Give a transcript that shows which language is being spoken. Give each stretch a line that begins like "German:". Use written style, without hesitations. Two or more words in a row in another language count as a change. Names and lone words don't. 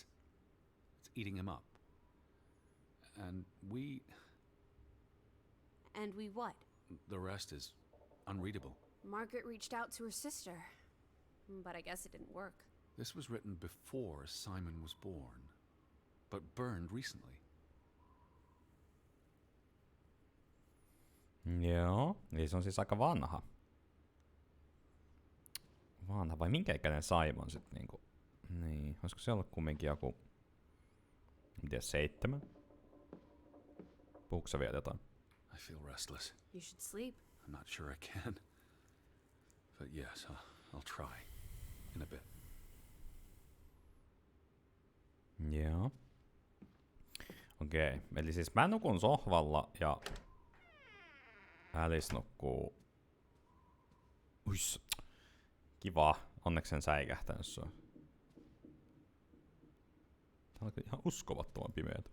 English: It's eating him up. And we... And we what? The rest is unreadable. Margaret reached out to her sister, but I guess it didn't work. This was written before Simon was born, but burned recently.
Finnish: Joo, eli se on siis aika vanha. Vanha, vai minkä ikäinen Simon sit niinku? Niin, olisiko se ollut kumminkin joku... En tiedä, 7? Puhuuko sä vielä jotain?
English: I feel restless. You should sleep. I'm not sure I can. But yes, I'll try. In a bit.
Finnish: Joo. Okei, eli siis mä nukun sohvalla ja Alice nukkuu... Uiss. Kiva. Onneksi sen säikähtänyt sua. Tää on ihan uskomattoman pimeätä.